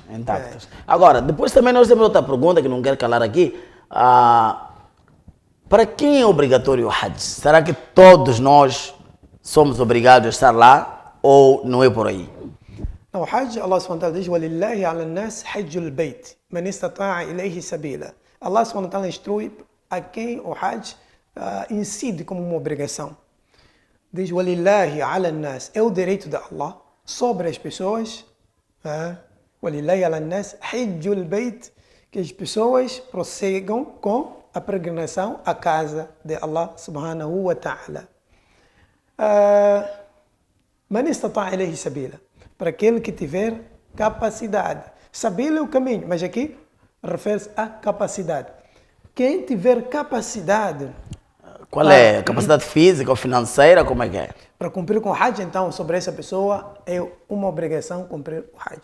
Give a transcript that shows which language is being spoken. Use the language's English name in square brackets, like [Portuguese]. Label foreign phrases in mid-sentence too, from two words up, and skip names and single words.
[Portuguese] Agora, depois também nós temos outra pergunta que não quero calar aqui. Para quem é obrigatório o Hajj? Será que todos nós somos obrigados a estar lá ou não é por aí? Não, o Hajj, [Arabic] الله سبحانه وتعالى diz: وَلِلَّهِ عَلَى النَّاسِ حَجُّ الْبَيْتِ مَنِ اسْتَطَاعَ إِلَيْهِ سَبِيلًا. الله سبحانه وتعالى [Portuguese] instrui a quem o Hajj incide como uma obrigação. Diz: [Arabic] وَلِلَّهِ عَلَى النَّاسِ. [Portuguese] É o direito de Allah sobre as pessoas. [Arabic] وَلِلَّهِ عَلَى النَّاسِ حَجُّ الْبَيْتِ. [Portuguese] Que as pessoas prossigam com a peregrinação à casa de Allah [Arabic] سبحانه وتعالى. من استطاع إليه سبيلا. [Portuguese] Para aquele que tiver capacidade. Sabila é o caminho, mas aqui refere-se à capacidade. Quem tiver capacidade... Qual é? Capacidade física ou financeira? Como é que é? Para cumprir com o Hajj, então, sobre essa pessoa, é uma obrigação cumprir o Hajj.